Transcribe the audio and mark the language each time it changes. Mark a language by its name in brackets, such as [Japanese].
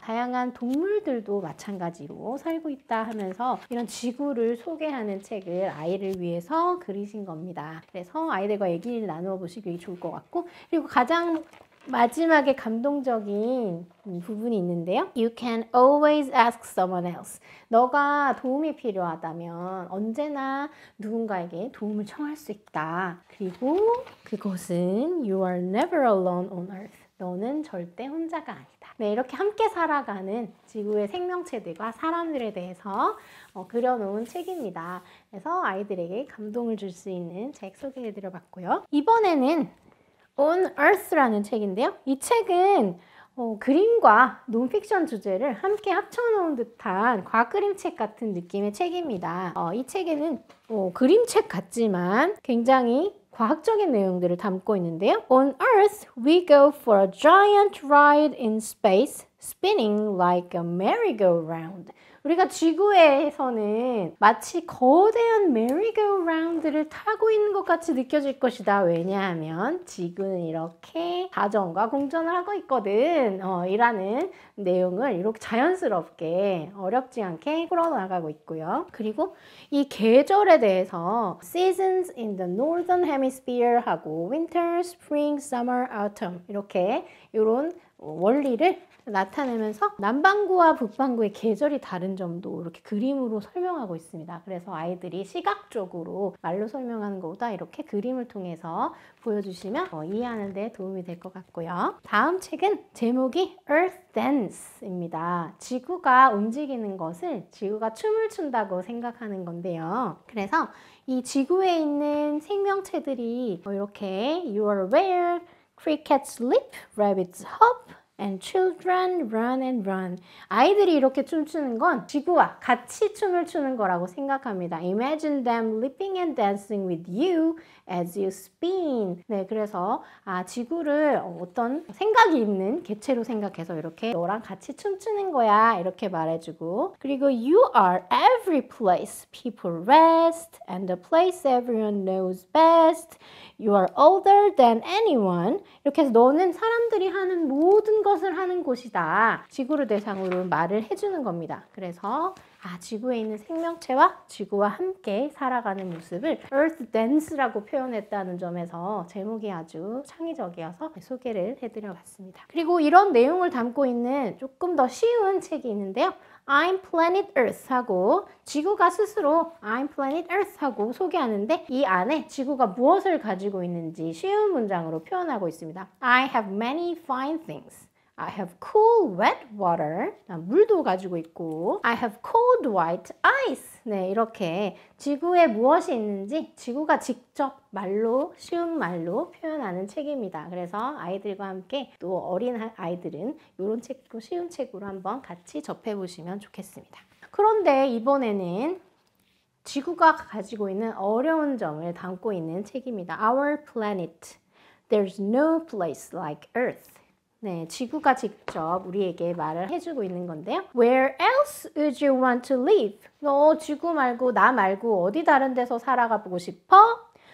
[Korean] 다양한 동물들도 마찬가지로 살고 있다 하면서 이런 지구를 소개하는 책을 아이를 위해서 그리신 겁니다. 그래서 아이들과 얘기를 나누어 보시기 좋을 것 같고 그리고 가장 마지막에 감동적인 부분이 있는데요. [English] You can always ask someone else. [Korean] 너가 도움이 필요하다면 언제나 누군가에게 도움을 청할 수 있다. 그리고 그것은 [English] You are never alone on earth. [Korean] 너는 절대 혼자가 아니다. 네, 이렇게 함께 살아가는 지구의 생명체들과 사람들에 대해서 그려놓은 책입니다. 그래서 아이들에게 감동을 줄 수 있는 책 소개해드려 봤고요. 이번에는 On Earth라는 책인데요. 이 책은 그림과 논픽션 주제를 함께 합쳐놓은 듯한 과그림책 같은 느낌의 책입니다. 이 책에는 그림책 같지만 굉장히 과학적인 내용들을 담고 있는데요. [English] On Earth, we go for a giant ride in space, spinning like a merry-go-round. [Korean] 우리가 지구에서는 마치 거대한 메리고라운드를 타고 있는 것 같이 느껴질 것이다. 왜냐하면 지구는 이렇게 자전과 공전을 하고 있거든. 이라는 내용을 이렇게 자연스럽게 어렵지 않게 풀어나가고 있고요. 그리고 이 계절에 대해서 Seasons in the Northern Hemisphere 하고 Winter, Spring, Summer, Autumn 이렇게 이런 원리를 나타내면서 남반구와 북반구의 계절이 다른 점도 이렇게 그림으로 설명하고 있습니다. 그래서 아이들이 시각적으로 말로 설명하는 것보다 이렇게 그림을 통해서 보여주시면 이해하는 데 도움이 될 것 같고요. 다음 책은 제목이 Earth Dance입니다. 지구가 움직이는 것을 지구가 춤을 춘다고 생각하는 건데요. 그래서 이 지구에 있는 생명체들이 이렇게 [English] You are aware, crickets leap, rabbits hop, and children run and run. [Korean] 아이들이 이렇게 춤추는 건 지구와 같이 춤을 추는 거라고 생각합니다. [English] Imagine them leaping and dancing with you as you spin. [Korean] 네, 그래서 지구를 어떤 생각이 있는 개체로 생각해서 이렇게 너랑 같이 춤추는 거야 이렇게 말해주고, 그리고 [English] you are every place people rest and the place everyone knows best. You are older than anyone. [Korean] 이렇게 해서 너는 사람들이 하는 모든 것을 하는 곳이다. 지구를 대상으로 말을 해주는 겁니다. 그래서 지구에 있는 생명체와 지구와 함께 살아가는 모습을 Earth Dance라고 표현했다는 점에서 제목이 아주 창의적이어서 소개를 해드려 봤습니다. 그리고 이런 내용을 담고 있는 조금 더 쉬운 책이 있는데요. I'm Planet Earth 하고 지구가 스스로 I'm Planet Earth 하고 소개하는데 이 안에 지구가 무엇을 가지고 있는지 쉬운 문장으로 표현하고 있습니다. [English] I have many fine things. I have cool wet water. [Korean] 물도 가지고 있고 [English] I have cold white ice. [Korean] 네, 이렇게 지구에 무엇이 있는지 지구가 직접 말로 쉬운 말로 표현하는 책입니다. 그래서 아이들과 함께 또 어린 아이들은 이런 책도 쉬운 책으로 한번 같이 접해보시면 좋겠습니다. 그런데 이번에는 지구가 가지고 있는 어려운 점을 담고 있는 책입니다. [English] Our planet. There's no place like Earth. [Korean] 네, 지구가 직접 우리에게 말을 해주고 있는 건데요. [English] Where else would you want to live? [Korean] 너 지구 말고 나 말고 어디 다른 데서 살아가 보고 싶어?